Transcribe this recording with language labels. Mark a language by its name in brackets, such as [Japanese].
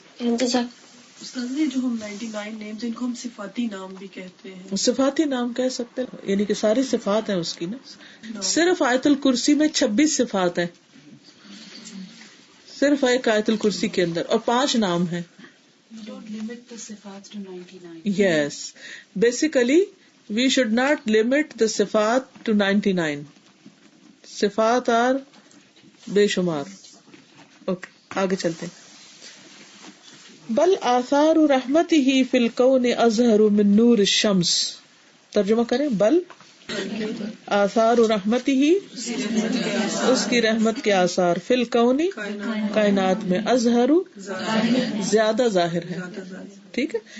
[Urdu] استاد جو ہم 99 نیمز ان کو ہم صفاتی نام بھی کہتے ہیں. صفاتی نام کہہ سکتے ہیں, یعنی کہ ساری صفات ہیں اس کی نا. صرف آیت الکرسی میں 26 صفات ہیں, صرف ایک آیت الکرسی کے اندر, اور 5 نام ہیں. [English] Yes, basically we should not limit the صفات to 99. [Urdu] صفات are بے شمار. اوکے آگے چلتے ہیں. [Arabic] بل آثار رحمتہ فی الکون اظہر من نور الشمس. [Urdu] ترجمہ کریں. بل آثار رحمتہ, اس کی رحمت کے آثار, فی الکون کائنات میں, اظہر زیادہ ظاہر ہے. ٹھیک ہے.